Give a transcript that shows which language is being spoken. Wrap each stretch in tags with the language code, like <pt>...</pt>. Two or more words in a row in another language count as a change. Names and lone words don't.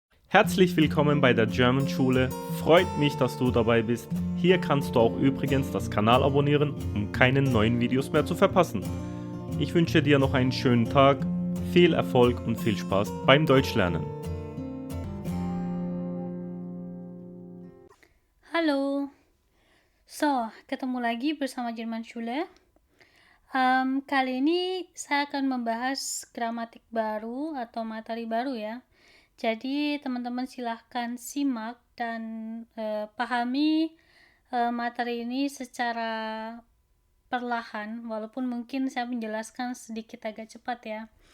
<de>Herzlich willkommen bei der German Schule. Freut mich, dass du dabei bist. Hier kannst du auch übrigens das Kanal abonnieren, um keine neuen Videos mehr zu verpassen. Ich wünsche dir noch einen schönen Tag, viel Erfolg und viel Spaß beim Deutschlernen.</de> <id>Halo, ketemu lagi bersama Jerman Schule. Kali ini saya akan membahas gramatik baru atau materi baru ya. Jadi teman-teman silahkan simak dan pahami materi ini secara perlahan, walaupun mungkin saya menjelaskan sedikit agak cepat ya.</id>